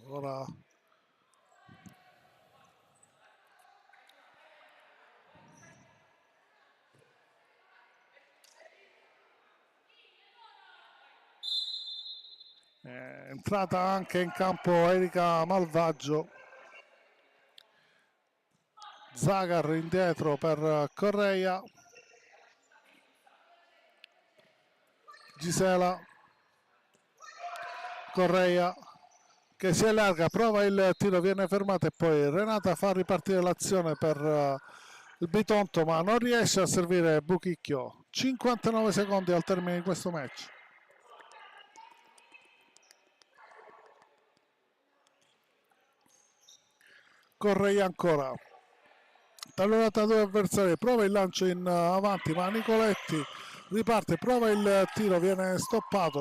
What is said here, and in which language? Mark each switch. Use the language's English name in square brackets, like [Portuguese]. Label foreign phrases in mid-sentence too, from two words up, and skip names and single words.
[Italian] Ora è entrata anche in campo Erika Malvagio. Zagar indietro per Correia. Gisela. Correia che si allarga, prova il tiro, viene fermato e poi Renata fa ripartire l'azione per il Bitonto ma non riesce a servire Buchicchio. 59 secondi al termine di questo match. Correia ancora, tallonata due avversari, prova il lancio in avanti ma Nicoletti riparte, prova il tiro, viene stoppato.